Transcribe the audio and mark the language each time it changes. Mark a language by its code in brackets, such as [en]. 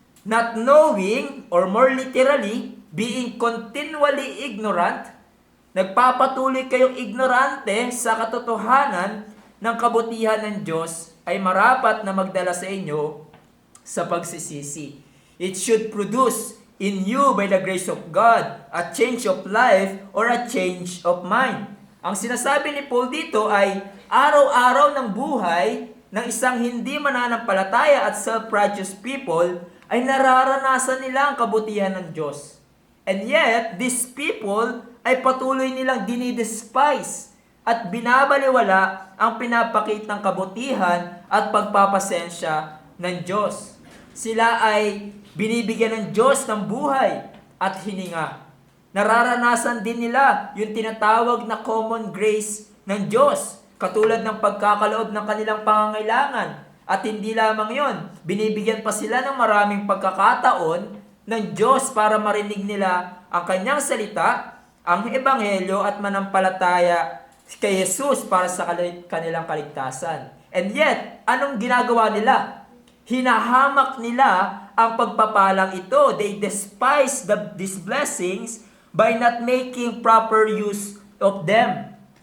[en] Not knowing, or more literally, being continually ignorant, [tl] nagpapatuloy kayong ignorante sa katotohanan ng kabutihan ng Diyos ay marapat na magdala sa inyo sa pagsisisi. [en] It should produce in you by the grace of God a change of life or a change of mind. [tl] Ang sinasabi ni Paul dito ay araw-araw ng buhay ng isang hindi mananampalataya at self-righteous people ay nararanasan nila ang kabutihan ng Diyos. [en] And yet, these people [tl] ay patuloy nilang dinidespise at binabaliwala ang pinapakitang kabutihan at pagpapasensya ng Diyos. Sila ay binibigyan ng Diyos ng buhay at hininga. Nararanasan din nila yung tinatawag na common grace ng Diyos, katulad ng pagkakaloob ng kanilang pangangailangan. At hindi lamang yon, binibigyan pa sila ng maraming pagkakataon ng Diyos para marinig nila ang kanyang salita, ang ebanghelyo at manampalataya kay Jesus para sa kanilang kaligtasan. And yet, anong ginagawa nila? Hinahamak nila ang pagpapalang ito. [en] They despise these blessings by not making proper use of them.